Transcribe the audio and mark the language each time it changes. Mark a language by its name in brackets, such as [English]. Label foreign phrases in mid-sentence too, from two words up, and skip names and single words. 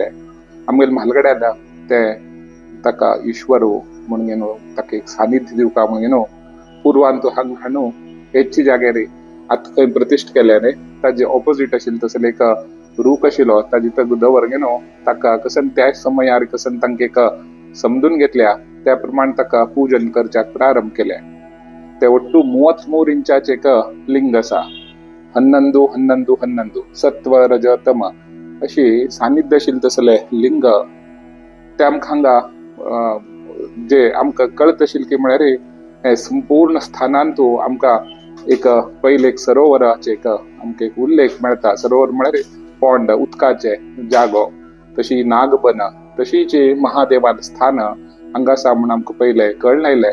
[Konkani] आमगेले म्हालगड्यान ते ताका ईश्वर म्हणून ताका एक सानिध्य दिवका म्हणून पूर्वांतू हांगा हाडून हेची जाग्यार आतां खंय प्रतिश्ठ केल्याने ताजे ऑपोजिट आशिल्ले तसले एक रूख आशिल्लो ताजे तग दवरगेन ताका कसन त्या समयार कसन तांकां एक समजून घेतल्या त्या प्रमाणे ताका पूजन करच्याक प्रारंभ केले। ते ಒಟ್ಟು 33 इंचाचे एक लिंग आसा। हन्नंदू हन्नंदू हन्नंदू सत्व रज तम अशी सानिध्य आशिल्ले तसले लिंग ते आमकां हांगा जे आमकां कळत आशिल्ले की म्हळ्यार हे संपूर्ण स्थानांतू आमकां एक पहिले एक सरोवराचे एक आमकां एक उल्लेख मेळटा। सरोवर म्हळ्यार पोंड उदकाचे जागो तशी नागबन तशीच महादेवान स्थान हांगा आसा म्हूण आमकां पहिले कळून आयले।